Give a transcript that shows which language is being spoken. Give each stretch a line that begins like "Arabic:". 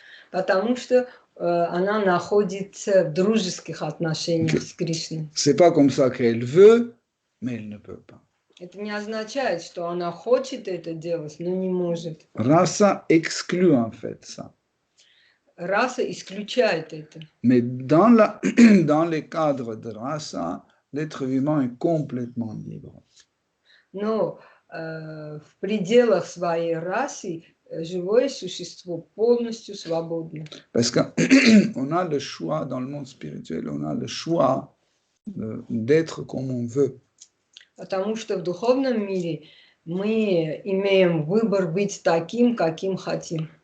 Russian: Потому что она находится в дружеских отношениях с Кришной.
French: C'est pas comme ça qu'elle veut, mais elle ne peut pas.
Russian: Это не означает, что она хочет это делать, но не может.
French: Rasa exclut en fait ça.
Russian: Раса исключает это.
French: Mais dans les cadres de rasa, l'être vivant est complètement libre.
Russian: Но в пределах своей расы живое существо полностью свободно.
French: Parce qu'on a le choix dans le monde spirituel, on a le choix d'être comme on veut.
Russian: Потому что в духовном мире мы имеем выбор быть таким, каким хотим.